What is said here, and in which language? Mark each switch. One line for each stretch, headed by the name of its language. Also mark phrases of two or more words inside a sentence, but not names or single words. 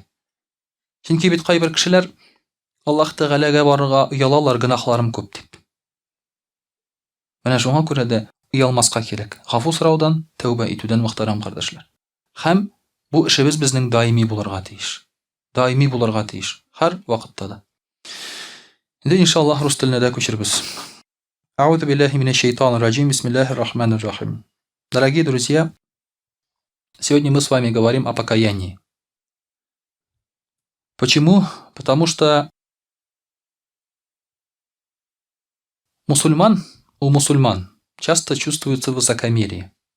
Tatar: Чөнки бит кайбер кешеләр Аллаһ Тәгаләгә барырга оялалар, гөнаһларым күп дип. Менә шуңа күрә дә оялмаска кирәк. Гафу сораудан, тәүбә итүдән, мөхтәрәм кардәшләр. Һәм бу эшебез безнең даими булырга тиеш. Даими булырга тиеш. Һәр вакытта да. Инде иншаллаһ рус теленә дә күчербез.
Arabic: أعوذ بالله من الشيطان الرجيم. بسم الله الرحمن الرحيم.
Russian: Дорогие друзья, сегодня мы с вами говорим о покаянии. Почему? Потому что у мусульман часто чувствуется высокомерие.